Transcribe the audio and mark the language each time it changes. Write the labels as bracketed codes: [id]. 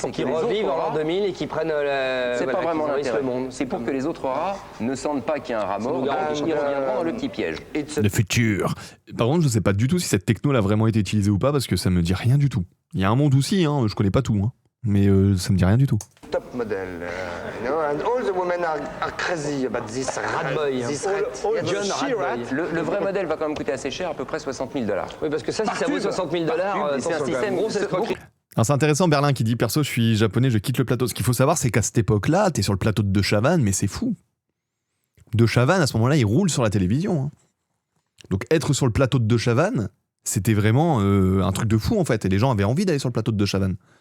[fr] Pour qu'ils revivent en l'an 2000 et qu'ils prennent c'est pas vraiment l'intérêt. le monde. C'est pour que les autres rats ne sentent pas qu'il y a un rat mort, donc ils reviendront dans le petit piège. Le futur. Par contre, je sais pas du tout si cette techno a vraiment été utilisée ou pas, parce que ça me dit rien du tout. Il y a un monde aussi, hein, je connais pas tout, hein, mais ça me dit rien du tout. [en] Top model, you know, and all the women are crazy about this rat boy. This rat. John Rat. [fr] Le vrai modèle va quand même coûter assez cher, à peu près $60 000. Oui, parce que ça, si ça vaut $60 000, c'est un système grosse escroquerie. Alors c'est intéressant, Berlin qui dit perso je suis japonais, je quitte le plateau. Ce qu'il faut savoir c'est qu'à cette époque-là, t'es sur le plateau de Chavannes, mais c'est fou. De Chavannes à ce moment-là, il roule sur la télévision. Hein. Donc être sur le plateau de Chavannes, c'était vraiment un truc de fou en fait, et les gens avaient envie d'aller sur le plateau de Chavannes.